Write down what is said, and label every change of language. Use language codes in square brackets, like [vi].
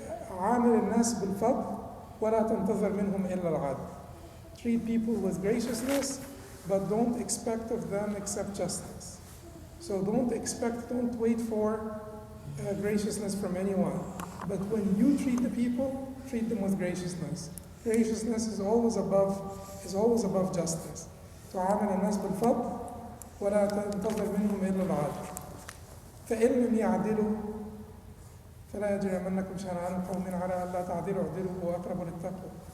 [ar] عامل الناس بالفضل ولا تنتظر منهم إلا العدل. [en] Treat people with graciousness, but don't expect of them except justice. So don't wait for graciousness from anyone. But when you treat the people, treat them with graciousness. Graciousness is always above justice. [ar] تعامل الناس بالفضل ولا تنتظر منهم إلا العدل. فإن لم يعدلوا فلا يجرمنكم شنآن قوم على ألا تعدلوا اعدلوا هو أقرب للتقوى.